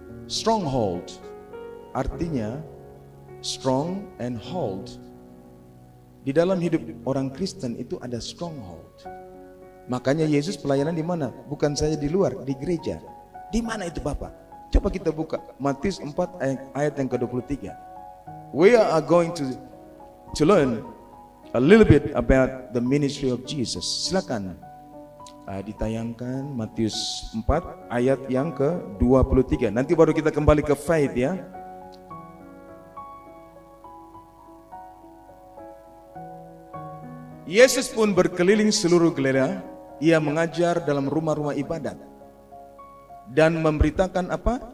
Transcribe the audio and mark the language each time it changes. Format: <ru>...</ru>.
<id>Stronghold artinya</id> <en>strong and hold.</en> <id>Di dalam hidup orang Kristen itu ada stronghold. Makanya Yesus pelayanan di mana? Bukan saja di luar, di gereja. Di mana itu Bapak? Coba kita buka Matius 4 ayat yang ke-23.</id> <en>We are going to learn a little bit about the ministry of Jesus.</en> <id>Silakan ditayangkan Matius 4 ayat yang ke-23. Nanti baru kita kembali ke faith ya. Yesus pun berkeliling seluruh Galilea, ia mengajar dalam rumah-rumah ibadat dan memberitakan apa?</id>